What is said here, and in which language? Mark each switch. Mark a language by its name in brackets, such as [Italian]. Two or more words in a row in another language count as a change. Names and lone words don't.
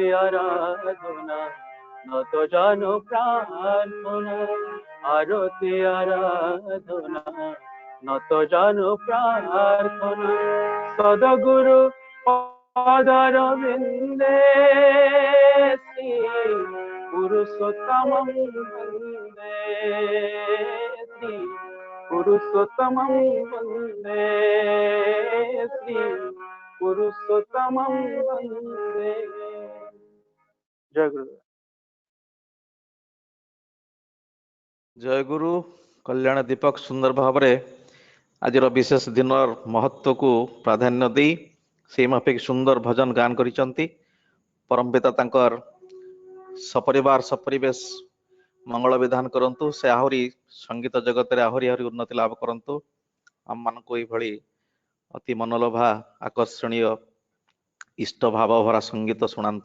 [Bangla] আরাধনা নত জানো প্রার্থনা, আরতি আরাধনা নত জানো প্রার্থনা, সদগুরু পদার বিন্দে শ্রী পুরুষোত্তমং বন্দে, শ্রী পুরুষোত্তমং বন্দে, শ্রী পুরুষোত্তমং বন্দে। জয় গুরু। [Odia] ଜୟଗୁରୁ କଲ୍ୟାଣ ଦୀପକ ସୁନ୍ଦର ଭାବରେ ଆଜିର ବିଶେଷ ଦିନର ମହତ୍ଵକୁ ପ୍ରାଧାନ୍ୟ ଦେଇ ସେଇ ମାଫିକ ସୁନ୍ଦର ଭଜନ ଗାନ କରିଛନ୍ତି। ପରମ ପିତା ତାଙ୍କର ସପରିବାର ସପରିବେଶ ମଙ୍ଗଳ ବିଧାନ କରନ୍ତୁ, ସେ ଆହୁରି ସଙ୍ଗୀତ ଜଗତରେ ଆହୁରି ଆହୁରି ଉନ୍ନତି ଲାଭ କରନ୍ତୁ, ଆମମାନଙ୍କୁ ଏଇଭଳି ଅତି ମନଲୋଭା ଆକର୍ଷଣୀୟ ଇଷ୍ଟ ଭାବ ଭରା ସଙ୍ଗୀତ ଶୁଣାନ୍ତୁ।